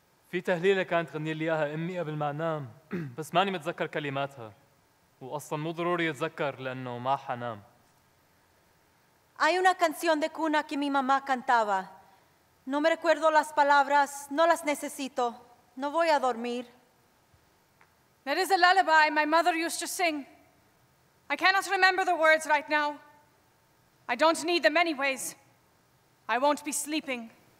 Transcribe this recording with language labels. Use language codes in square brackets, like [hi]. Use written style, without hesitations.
[ar] في تهليلة كانت تغني لي إياها أمي قبل ما أنام بس ماني متذكر كلماتها وأصلاً مو ضروري أتذكر لأنه ما حنام. [es] Hay una canción de cuna que mi mamá cantaba. No me recuerdo las palabras, no las necesito. No voy a dormir. [en] There is a lullaby my mother used to sing. I cannot remember the words right now. I don't need them anyways. I won't be sleeping.